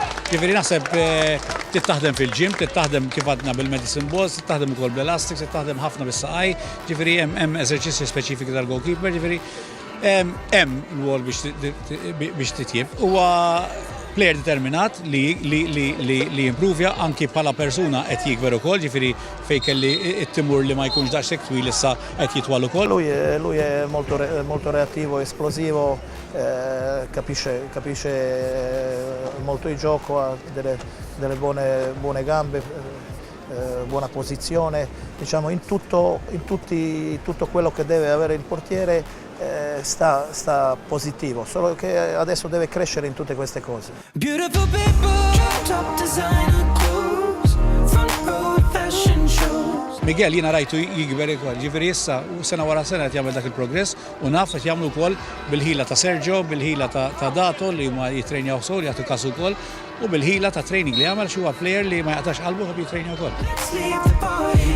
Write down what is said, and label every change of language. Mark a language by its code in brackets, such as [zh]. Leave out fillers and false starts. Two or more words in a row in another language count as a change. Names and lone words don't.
[mt] Ġifieri naħseb tittaħdem fil-ġim, tittaħdem kif għadna bil- [en] medicine balls, [mt] tittaħdem ukoll bl-elastics, tittaħdem ħafna bis-saqaj, ġifieri hemm eżerċizzji speċifiki tal-goalkeeper, ġifieri hemm l-wol biex titjieb. Huwa player determinat li jimprovja anki bħala persuna qed jikber ukoll, ġifieri fejn kelli t-timur li ma jkunx daqshekk twil issa qed jitwal ukoll. [it] Lui è molto reattivo, esplosivo, capisce molto il gioco, ha delle buone gambe, buona posizione, diciamo in tutto quello che deve avere il portiere. Sta positivo, solo che adesso deve crescere in tutte queste cose. [mt] Miguel jiena rajtu jikber ukoll, ġifieri issa sena wara sena qed jagħmel dak il-progress u naf qed jagħmlu wkoll bil-ħila ta' Sergio, bil-ħila ta' Dato li huma jittrenjaw sew jagħtu każ ukoll u bil-ħila ta' training li jagħmel xi huwa plejer li ma jaqtax qalbu u jittrenja wkoll.